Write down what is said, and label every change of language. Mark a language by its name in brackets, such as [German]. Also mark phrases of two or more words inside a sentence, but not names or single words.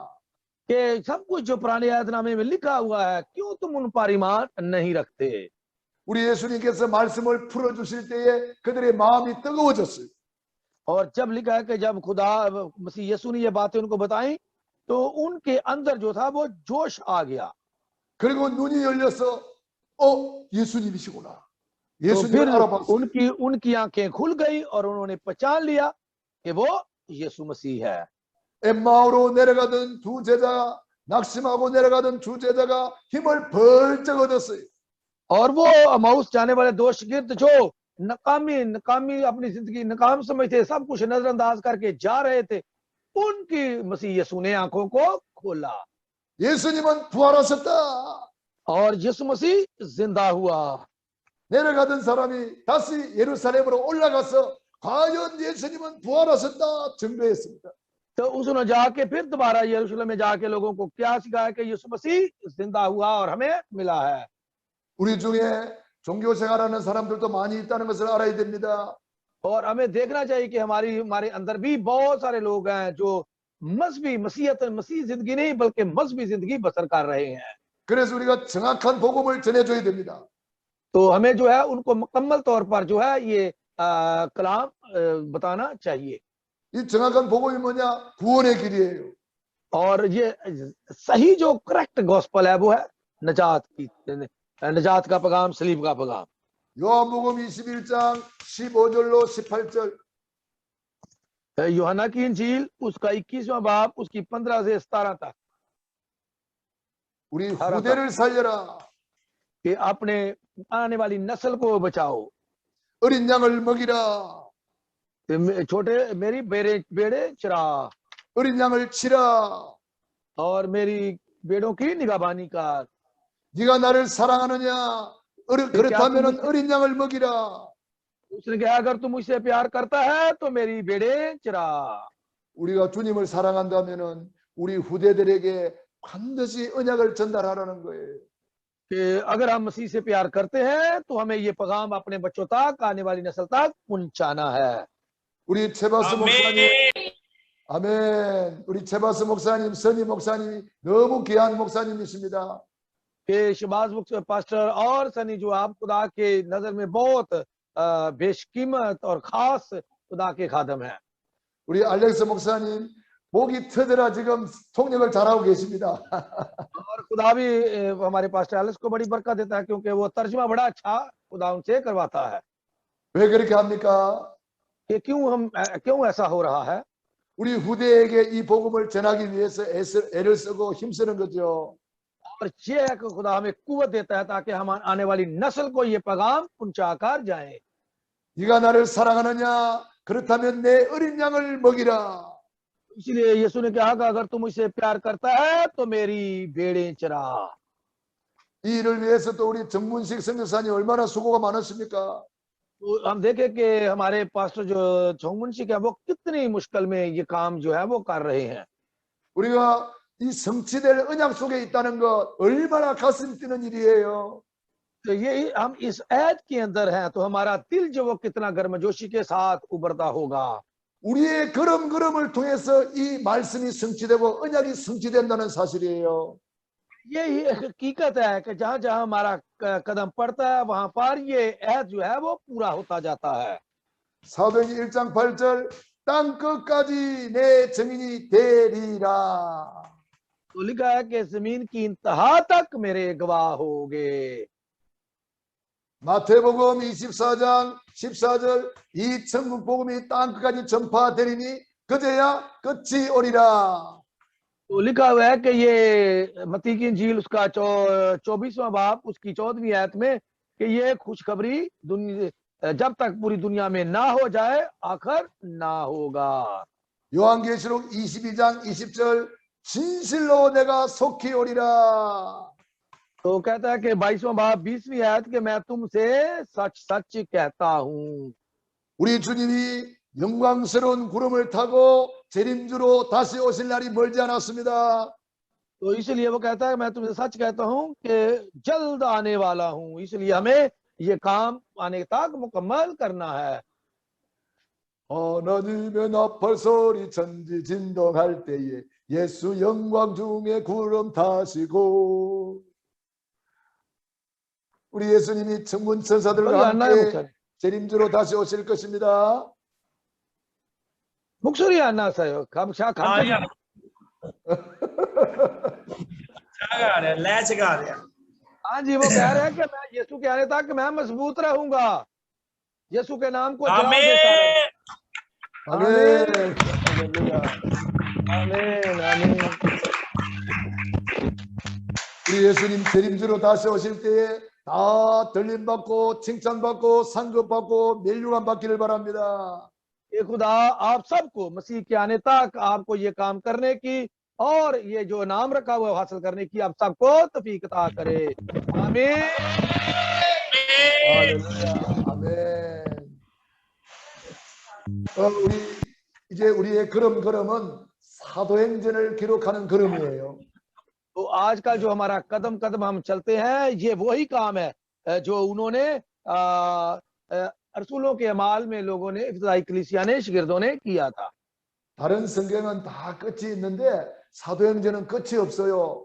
[Urdu] کہ سب کچھ جو پرانے آیت نامے میں لکھا ہوا ہے، کیوں تم ان پر ایمان نہیں رکھتے. [Korean] 우리 예수님께서 말씀을 풀어주실 때에 그들의 마음이 뜨거워졌어요. [Urdu] اور جب لکھا ہے کہ جب خدا مسیح یسوع نے یہ باتیں ان کو بتائی تو ان کے اندر جو تھا وہ جوش آ گیا. [Korean] 그리고 눈이 열려서 예수님이시구나. [Urdu] तो [Korean] 예수님을 [Urdu] फिर [Korean] 알아봤어요. [Urdu] ان کی آنکھیں کھل گئی اور انہوں نے پہچان لیا کہ وہ یسوع مسیح ہے. [Korean] 엠마오로 내려가던 두 제자, 낙심하고 내려가던 두 제자가 힘을 벌쩍 얻었어요. [Urdu] اور وہ اماؤس جانے والے دو شاگرد جو ناکامی اپنی زندگی ناکام سمجھتے، سب کچھ نظرانداز کر کے جا رہے تھے، ان کی مسیح یسوع نے آنکھوں کو کھولا [Korean] 예수님은 부활하셨다. [Urdu] اور یسوع مسیح زندہ ہوا. [Korean] 내려가던 사람이 다시 예루살렘으로 올라가서 과연 예수님은 부활하셨다 증거했습니다. [Urdu] تو اس نے جا کے پھر دوبارہ یروشلم میں جا کے لوگوں کو کیا سکھایا کہ یسوع مسیح زندہ ہوا اور ہمیں ملا ہے. [Korean] 우리 중에 종교 생활하는 사람들도 많이 있다는 것을 알아야 됩니다. [Urdu] اور ہمیں دیکھنا چاہیے کہ ہمارے اندر بھی بہت سارے لوگ ہیں جو مسیحی زندگی نہیں بلکہ مذہبی زندگی بسر کر رہے ہیں. [Korean] 그래서 우리가 정확한 복음을 전해줘야 됩니다. [Urdu] تو ہمیں جو ہے ان کو مکمل طور پر جو ہے یہ کلام بتانا چاہیے. [Korean] 이 정확한 복음이 뭐냐? 구원의 길이에요. [Urdu] اور یہ صحیح جو [English] correct gospel [Urdu] ہے وہ ہے نجات کا پیغام، صلیب کا پیغام. [Korean] 요한복음 21장 15절로 18절. [Urdu] یوحنا کی انجیل اس کا 21واں باب اس کی 15 سے 17 تک. [Korean] 우리 후대를 살려라. [Urdu] کہ اپنے آنے والی نسل کو بچاؤ. [Korean] 어린 양을 먹이라. [Urdu] چھوٹے میری بھیڑیں چرا [Korean] 어린 양을 치라. [Urdu] اور میری بھیڑوں کی نگہبانی کر. [Korean] 네가 나를 사랑하느냐? 그렇다면은 어린 양을 먹이라. [Urdu] اس نے کہا اگر تم مجھ سے پیار کرتا ہے تو میری بھیڑیں چرا. [Korean] 우리가 주님을 사랑한다면은 우리 후대들에게 반드시 언약을 전달하라는 거예요. [Urdu] کہ اگر ہم مسیح سے پیار کرتے ہیں تو ہمیں یہ پیغام اپنے بچوں تک، آنے والی نسل تک پہنچانا ہے. [Korean] 우리 최바스 목사님, 아멘. 우리 최바스 목사님, 선희 목사님이 너무 귀한 목사님이십니다. [Urdu] کہ شہباز پاسٹر اور سنی جو آپ خدا کے نظر میں بہت بیش قیمت اور خاص خدا کے خادم ہیں. [Korean] 우리 알렉스 목사님 목이 터져라 지금 통역을 잘하고 계십니다. [Urdu] اور خدا بھی ہمارے پاسٹر ایلیکس کو بڑی برکت دیتا ہے کیونکہ وہ ترجمہ بڑا اچھا خدا ان سے کرواتا ہے. [Korean] 왜 그렇게 합니까? [Urdu] کہ کیوں ایسا ہو رہا ہے? [Korean] 우리 후대에게 이 복음을 전하기 위해서 애를 쓰고 힘쓰는 거죠. [Urdu] اور یہ ہے کہ خدا ہمیں قوت دیتا ہے تاکہ ہم آنے والی نسل کو یہ پیغام پہنچا کر جائیں. [Korean] 네가 나를 사랑하느냐? 그렇다면 내 어린 양을 먹이라. [Urdu] اس لیے یسوع نے کہا کہ اگر تم مجھ سے پیار کرتا ہے تو میری بھیڑیں چرا. [Korean] 이 일을 위해서 또 우리 정문식 선교사님 얼마나 수고가 많으십니까? [Urdu] تو ہم دیکھیں کہ ہمارے پاسٹر جو چومنشی ہے وہ کتنی مشکل میں یہ کام جو ہے وہ کر رہے ہیں. [Korean] 우리가 이 성취될 언약 속에 있다는 것 얼마나 가슴 뛰는 일이에요. [Urdu] تو یہ ہم اس عہد کے اندر ہیں تو ہمارا دل جو وہ کتنا گرمجوشی کے ساتھ ابھرتا ہوگا. [Korean] 우리의 걸음걸음을 통해서 이 말씀이 성취되고 언약이 성취된다는 사실이에요. [Urdu] یہی حقیقت ہے کہ جہاں جہاں ہمارا قدم پڑتا ہے وہاں پر یہ عہد جو ہے وہ پورا ہوتا جاتا ہے. [Korean] 사도행전 1장 8절 땅 끝까지 내 증인이 되리라. [Urdu] تو لکھا ہے کہ زمین کی انتہا تک میرے گواہ ہوگے. [Korean] 마태복음 24장 14절 이 천국 복음이 땅 끝까지 전파되리니 그제야 끝이 오리라. [Urdu] تو لکھا ہوا ہے کہ یہ متی کی انجیل اس کا 24واں باب اس کی 14ویں آیت میں کہ یہ خوشخبری جب تک پوری دنیا میں نہ ہو جائے آخر نہ ہوگا. [Korean] 요한계시록 22장 20절 진실로 내가 속히 오리라. [Urdu] تو کہتا ہے کہ 22واں باب 20ویں آیت کے میں تم سے سچ سچ کہتا ہوں. [Korean] 우리 주님이 영광스러운 구름을 타고 재림주로 다시 오실 날이 멀지 않았습니다. [Urdu] تو اس لیے وہ کہتا ہے میں تم سے سچ کہتا ہوں کہ جلد آنے والا ہوں، اس لیے ہمیں یہ کام آنے تک مکمل کرنا ہے. [Korean] 하나님의 나팔 소리 천지 진동할 때에 예수 영광 중에 구름 타시고 우리 예수님이 천군 천사들과 함께 재림주로 다시 오실 것입니다. 목소리 안 나왔어요. [Urdu] گا رہے ہیں، لے سے گا رہے ہیں. ہاں جی، وہ کہہ رہے ہیں کہ میں یسوع کے آنے تک میں مضبوط رہوں گا، یسوع کے نام کو جلال دیتا رہوں گا. [Korean] 아멘. [Urdu] آمین آمین. [Korean] 우리 예수님 재림주로 다시 오실 때에 다 들림받고 칭찬받고 상급받고 멸류관 받기를 바랍니다. [Urdu] یہ خدا آپ سب کو مسیح کے آنے تک آپ کو یہ کام کرنے کی اور یہ جو نام رکھا ہوا حاصل کرنے کی آپ سب کو توفیق عطا کرے. आमीन [Korean] 할렐루야. 아멘. 이제 우리의 걸음은 사도행전을 기록하는 걸음이에요. [Urdu] تو آج کا جو ہمارا قدم قدم ہم چلتے ہیں یہ وہی کام ہے جو انہوں نے رسولوں کے اعمال میں لوگوں نے ابتدائی کلیسیا نے شاگردوں نے کیا تھا. [Korean] 다른 성경은 다 끝이 있는데 사도행전은 끝이 없어요.